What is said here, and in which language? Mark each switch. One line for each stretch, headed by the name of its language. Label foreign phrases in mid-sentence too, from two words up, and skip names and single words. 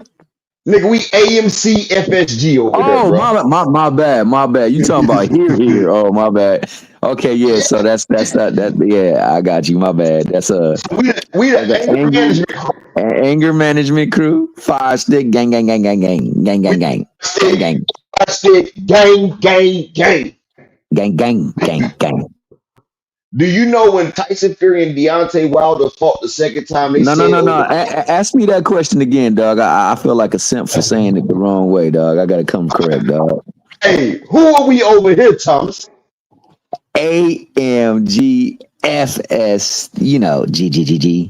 English: Nigga, we AMC FSG over here, Oh, bro. my bad. You talking about here? Oh, my bad. Okay, yeah. So that's that. Yeah, I got you. My bad. That's We the that's anger management crew. anger management crew. Fire stick gang gang gang gang gang gang We gang gang gang stick, gang gang. gang gang gang gang. Do you know when Tyson Fury and Deontay Wilder fought the second time? They No, no, said no, no. over. Ask me that question again, dog. I feel like a simp for saying it the wrong way, dog. I gotta come correct, dog. Hey, who are we over here, Thomas? AMGFS, GGGG.